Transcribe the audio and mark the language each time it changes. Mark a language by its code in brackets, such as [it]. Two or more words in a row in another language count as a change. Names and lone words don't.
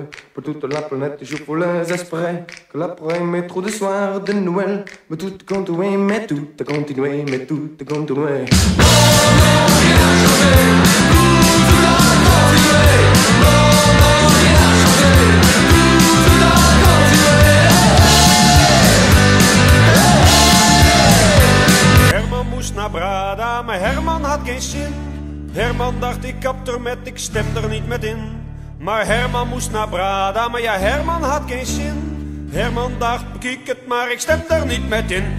[fr] Pour toute la planète je voulais espérer que l'après met trop de soirs de Noël. Mais tout a continué, mais tout a continué, mais tout a continué. Non, non, rien n'a changé, tout a continué. Non, non, rien n'a changé, tout a continué. [nl] Herman moest naar Brada, maar Herman had geen zin. Herman dacht ik kap er met, ik stem er niet met in. Maar Herman moest naar Brada, maar ja Herman had geen zin. Herman dacht bekijk het, maar ik stem er niet met in.